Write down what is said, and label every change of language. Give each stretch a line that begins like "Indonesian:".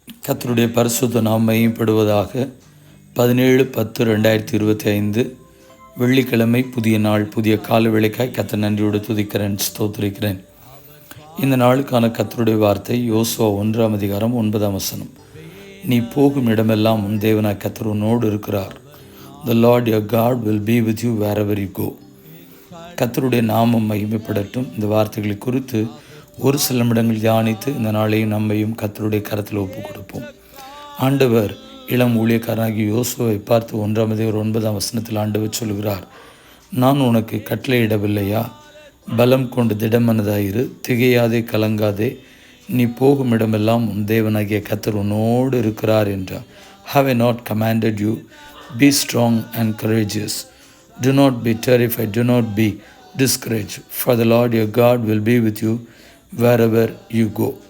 Tamil: கர்த்தருடைய பரிசுத்த நாமம் மகிமைப்படுவதாக. 17/10/2025 வெள்ளிக்கிழமை, புதிய நாள், புதிய கால வேளைக்காய் கர்த்தர் நன்றியோடு துதிக்கிறேன், ஸ்தோத்திரிக்கிறேன். இந்த நாளுக்கான கர்த்தருடைய வார்த்தை யோசுவா 1:9. நீ போகும் இடமெல்லாம் உன் தேவனாய் கர்த்தர் உன்னோடு இருக்கிறார்.
English: The Lord your God will be with you wherever you go.
Tamil: கர்த்தருடைய நாமம் மகிமைப்படட்டும். இந்த வார்த்தைகளை குறித்து ஒரு சில நிமிடங்கள் தியானித்து இந்த நாளையும் நம்மையும் கர்த்தருடைய கரத்தில் ஒப்பு கொடுப்போம். ஆண்டவர் இளம் ஊழியக்காரனாகிய யோசுவாவை பார்த்து 1:9 ஆண்டவர் சொல்கிறார், நான் உனக்கு கட்டளையிடவில்லையா? பலம் கொண்டு திடமனதாயிரு, திகையாதே, கலங்காதே, நீ போகும் இடமெல்லாம் உன் தேவனாகிய கர்த்தர் உன்னோடு இருக்கிறார் என்றார்.
English: Have I not commanded you? Be strong and courageous. Do not be terrified, do not be discouraged, for the Lord your God will be with you wherever you go.